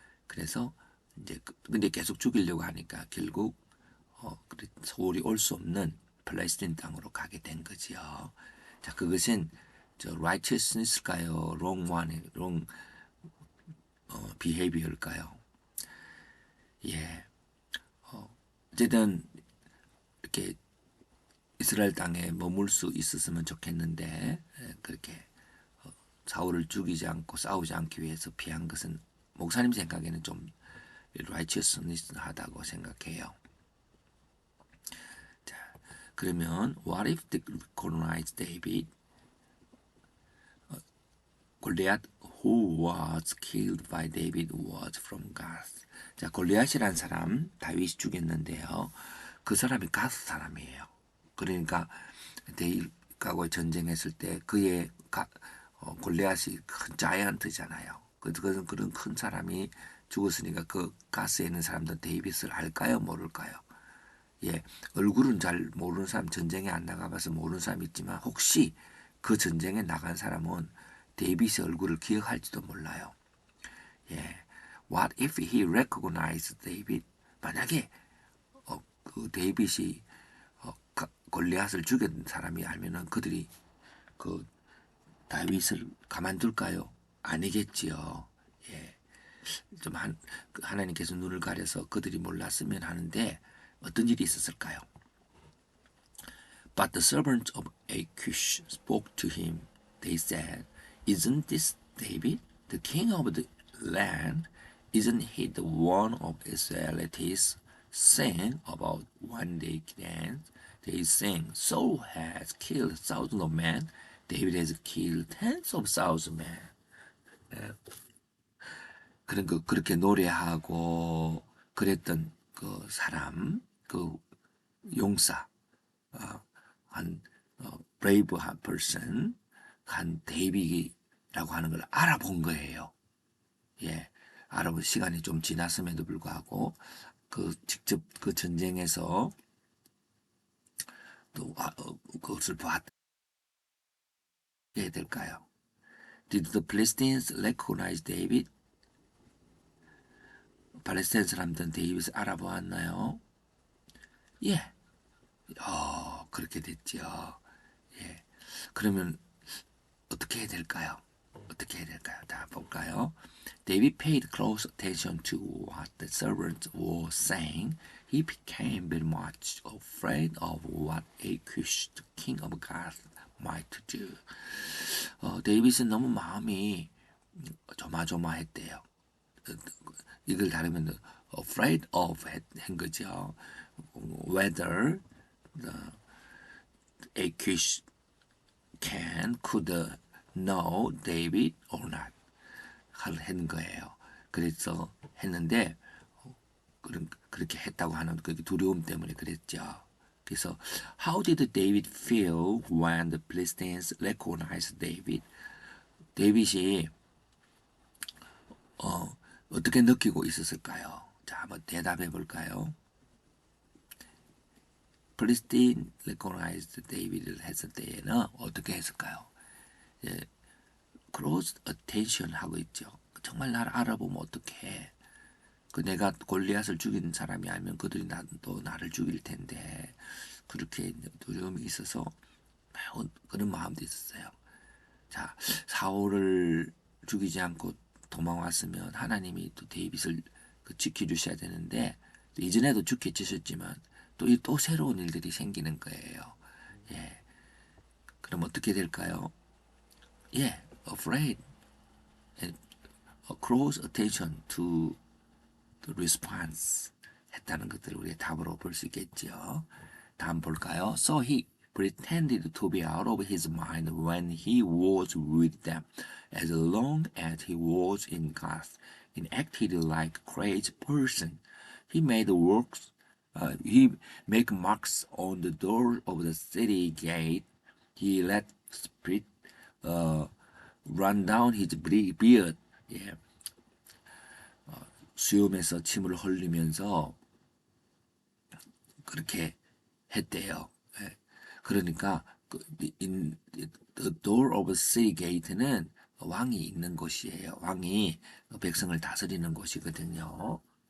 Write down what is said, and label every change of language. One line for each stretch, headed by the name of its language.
Korean: 그래서 이제 근데 계속 죽이려고 하니까 결국 소울이 올 수 없는 팔레스틴 땅으로 가게 된 거지요. 자, 그것은 righteousness일까요?
English: wrong behavior
Korean: 일까요? 예. 어쨌든 이렇게 이스라엘 땅에 머물 수 있었으면 좋겠는데 그렇게 사울을 죽이지 않고 싸우지 않기 위해서 피한 것은 목사님 생각에는 좀 righteousness하다고 생각해요. 자, 그러면
English: what if the colonized David Goliath who was killed by David was from Gath.
Korean: 자, 골리앗이란 사람 다윗이 죽였는데요. 그 사람이 가스 사람이에요. 그러니까 데이빗하고 전쟁했을 때 그의 골리앗이 큰 자이언트잖아요. 그런 큰 사람이 죽었으니까 그 가스에 있는 사람들 데이빗을 알까요? 모를까요? 예, 얼굴은 잘 모르는 사람, 전쟁에 안 나가봐서 모르는 사람 있지만 혹시 그 전쟁에 나간 사람은 데이빗의 얼굴을 기억할지도 몰라요.
English: 예, what if he recognized David?
Korean: 만약에 그 데이빗이 골리앗을 죽인 사람이 알면은 그들이 그 다윗을 가만둘까요? 아니겠지요. 예, 좀 하나님께서 눈을 가려서 그들이 몰랐으면 하는데 어떤 일이 있었을까요?
English: But the servants of Achish spoke to him. They said, "Isn't this David, the king of the land? Isn't he the one of Israelites saying about one day dance? They sing, Saul has killed thousands of men. David has killed tens of thousands of men."
Korean: 그런 거 그렇게 노래하고 그랬던 그 사람, 그 용사, 한 브레이브한 person, 한 데이비라고 하는 걸 알아본 거예요. 예, 알아본 시간이 좀 지났음에도 불구하고 그 직접 그 전쟁에서 또 그것을 봤게 될까요?
English: Did the Palestinians recognize David?
Korean: 팔레스타인 사람들은 데이빗을 알아보았나요? 예, 그렇게 됐죠. 예, 그러면 어떻게 해야 될까요? 어떻게 해야 될까요? 다 볼까요?
English: David paid close attention to what the servants were saying. He became very much afraid of what Achish, the king of Gath, might do.
Korean: 데이빗은 너무 마음이 조마조마했대요. 이걸 다르면
English: afraid of
Korean: 한 거죠.
English: Whether the Achish could know David or not
Korean: 한 거예요. 그래서 했는데 그렇게 했다고 하는 그 두려움 때문에 그랬죠. 그래서
English: How did David feel when the Philistines recognized David?
Korean: 데이빗이 어떻게 느끼고 있었을까요? 자, 한번 대답해 볼까요? 플리스틴
English: recognized David
Korean: 를 했을 때에는 어떻게 했을까요? 예, close attention 하고 있죠. 정말 나를 알아보면 어떡해. 그 내가 골리앗을 죽인 사람이 알면 그들이 또 나를 죽일 텐데 그렇게 두려움이 있어서 매우 그런 마음도 있었어요. 자, 사울을 죽이지 않고 도망왔으면 하나님이 또 데이빗을 지켜주셔야 되는데 이전에도 지켜주셨지만 또 새로운 일들이 생기는 거예요. 예, 그럼 어떻게 될까요? 예,
English: afraid and close attention to the response
Korean: 했다는 것들을 우리가 답으로 볼 수 있겠죠. 다음 볼까요?
English: So he pretended to be out of his mind when he was with them. As long as he was in Gath, he acted like a crazy person. He made works. He make marks on the door of the city gate. He let spit run down his beard.
Korean: 예, 수염에서 침을 흘리면서 그렇게 했대요. 예. 그러니까
English: the door of city gate
Korean: 는 왕이 있는 곳이에요. 왕이 백성을 다스리는 곳이거든요.